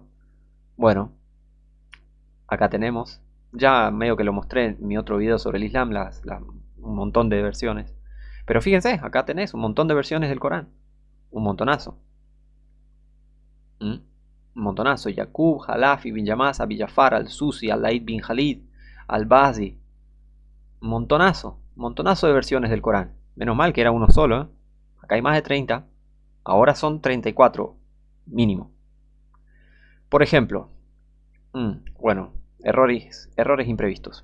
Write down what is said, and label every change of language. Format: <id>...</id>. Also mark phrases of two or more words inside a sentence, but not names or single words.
<es>Bueno, acá tenemos, ya medio que lo mostré en mi otro video sobre el Islam, un montón de versiones. Pero fíjense, acá tenés un montón de versiones del Corán. Un montonazo. Un montonazo. Yaqub, Jalaf, Ibn Yamaz, Abi Jafar, Al-Susi, Al-Laid bin Khalid, Al-Bazi. Un montonazo. Un montonazo de versiones del Corán. Menos mal que era uno solo, ¿eh? Acá hay más de 30. Ahora son 34 mínimo. Por ejemplo, bueno, errores imprevistos.</es>